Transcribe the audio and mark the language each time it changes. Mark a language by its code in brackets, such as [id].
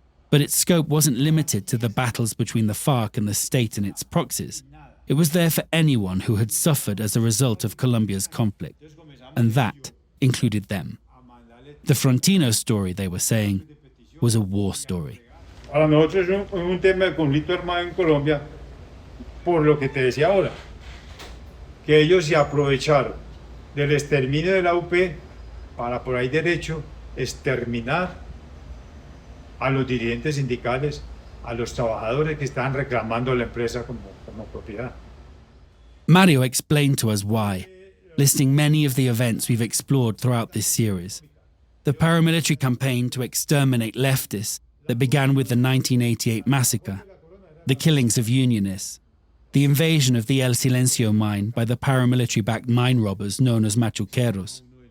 [en] But its scope wasn't limited to the battles between the FARC and the state and its proxies. It was there for anyone who had suffered as a result of Colombia's conflict, and that included them. The Frontino story, they were saying, was a war story. [es] Para nosotros es un tema de conflicto armado en Colombia, por lo que te decía ahora, que ellos se aprovecharon del exterminio de la UP para por ahí derecho exterminar a los dirigentes sindicales, a los trabajadores que estaban reclamando la empresa como propiedad. [en] Mario explained to us why, listing many of the events we've explored throughout this series. The paramilitary campaign to exterminate leftists that began with the 1988 massacre, the killings of unionists, the invasion of the El Silencio mine by the paramilitary-backed mine robbers known as machuqueros,